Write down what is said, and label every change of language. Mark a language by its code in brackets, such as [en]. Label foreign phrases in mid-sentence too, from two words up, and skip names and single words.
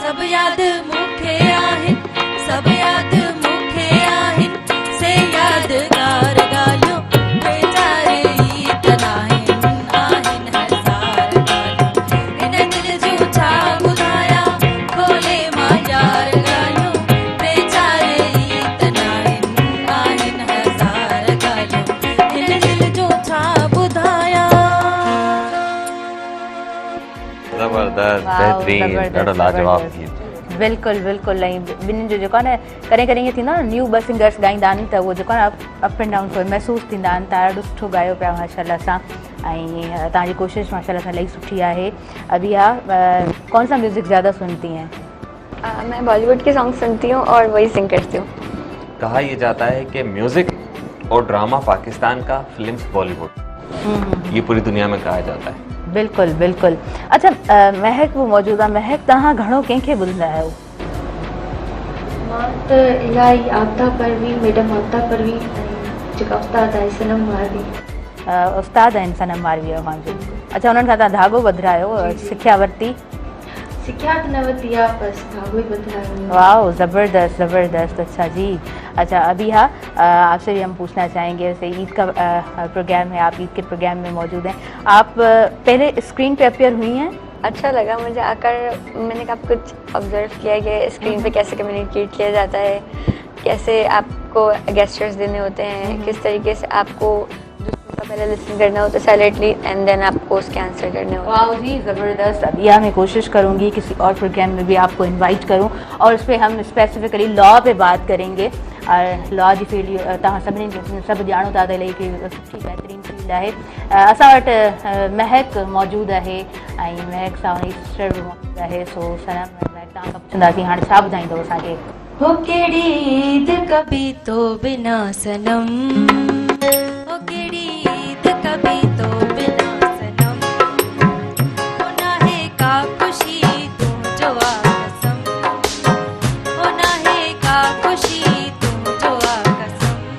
[sd] याद मूंखे आहिनि सभु याद मूंखे आहिनि से यादगार ॻाल्हियूं टे चार ई त नाहिनि आहिनि हज़ार ॻाल्हियूं हिन दिल जूं छा ॿुधायां खोले मां यार ॻाल्हियूं टे चार ई त नाहिनि आहिनि हज़ार ॻाल्हियूं हिन दिल जूं छा ॿुधायां। ज़बरदस्त वाओ, बेहतरीन ज़बरदस्त, ॾाढो लाजवाब ज़बरदस्त। गीत। बिल्कुलु बिल्कुलु ऐं ॿिन्हिनि जो जेको आहे न कॾहिं कॾहिं ईअं थींदो आहे न न्यू ॿ सिंगर्स ॻाईंदा आहिनि त उहो जेको आहे न [en] up and down [sd] थोरो महसूसु थींदा आहिनि। तव्हां ॾाढो सुठो ॻायो पिया माशाल्लाह सां ऐं तव्हांजी कोशिशि माशाल्लाह सां इलाही सुठी आहे। [ur] ابھی کون سا میوزک زیادہ سنتی ہیں? میں بالی وڈ کے سانگ سنتی ہوں اور وہی سنگ کرتی ہوں. کہا یہ جاتا ہے کہ میوزک اور ڈرامہ پاکستان کا، فلمز بالی وڈ، یہ پوری دنیا میں کہا جاتا ہے. [sd] बिल्कुलु बिल्कुलु। अच्छा महक वो मौजूद आहे। महक तव्हां घणो कंहिंखे ॿुधंदा आहियो? मां त इलाही आबदा परवीन, मैडम आबदा परवीन ऐं जेका उस्ताद आहे सनम मारवी। उस्ताद आहिनि सनम मारवी जो। अच्छा उन्हनि खां तव्हां धाॻो ॿधायो, सिखिया वरिती? सिखिया त न वरिती आहे, बसि धाॻो ई ॿधायो। वाह ज़बरदस्त ज़बरदस्त। अच्छा जी। [ur] اچھا ابھی آپ سے بھی ہم پوچھنا چاہیں گے، جیسے عید کا پروگرام ہے، آپ عید کے پروگرام میں موجود ہیں، آپ پہلے سکرین پہ اپیئر ہوئی ہیں? اچھا لگا مجھے آکر. میں نے کافی کچھ آبزرو کیا کہ سکرین پہ کیسے کمیونیکیٹ کیا جاتا ہے، کیسے آپ کو جیسچرز دینے ہوتے ہیں، کس طریقے سے آپ کو دوسروں کا پہلے لسن کرنا ہوتا ہے [en] silently and then [ur] آپ کو اس کے آنسر کرنے ہوتے ہیں. واہ جی زبردست. ابھی میں کوشش کروں گی کسی اور پروگرام میں بھی آپ کو انوائٹ کروں اور اس پر ہم سپیسیفکلی لاء پہ بات کریں گے. [sd] और लॉ जी फील्ड तव्हां सभिनी सभु ॼाणो था त इलाही सुठी बहितरीन फील्ड आहे। असां वटि महक मौजूदु आहे ऐं महक सां हुनजी सिस्टर बि मौजूदु आहे। सो सनम महक तव्हां खां पुछंदासीं हाणे छा ॿुधाईंदव असांखे? हो केड़ी ईद कभी तो बिना सनम, हो केड़ी ईद कभी तो बिना सनम, हो ना है का खुशी तू जो आ कसम, हो ना है का खुशी तू जो आ कसम,